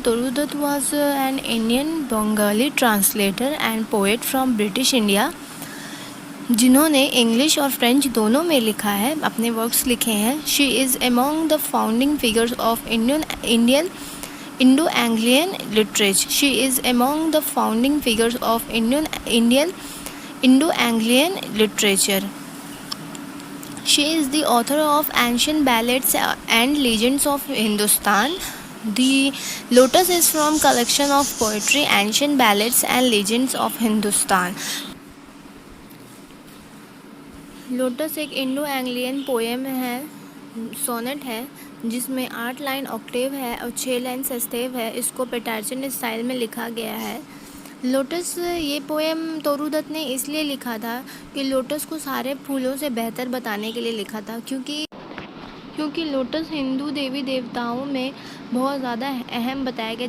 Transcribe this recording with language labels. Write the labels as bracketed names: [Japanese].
[English] Toru Dutt was an Indian Bengali translator and poet from British India, [Hindi] जिन्होंने English और French दोनों में लिखा है, अपने वर्क्स लिखे हैं। [English] She is among the founding figures of Indian Indo-Anglian literature. She is among the founding figures of Indian Indo-Anglian literature. She is the author of ancient ballads and legends of Hindustan. The Lotus is from collection of poetry, ancient ballads and legends of Hindustan. [Hindi] Lotus एक Indo Anglian poem है, sonnet है, जिसमें 8 line Octave है और 6 line सस्तेव है। इसको पेटार्चन style में लिखा गया है। लोटस, ये पोएम तोरू दत्त ने इसलिए लिखा था कि लोटस को सारे फूलों से बेहतर बताने के लिए लिखा था, क्योंकि लोटस हिंदू देवी देवताओं में बहुत ज़्यादा अहम बताया गया।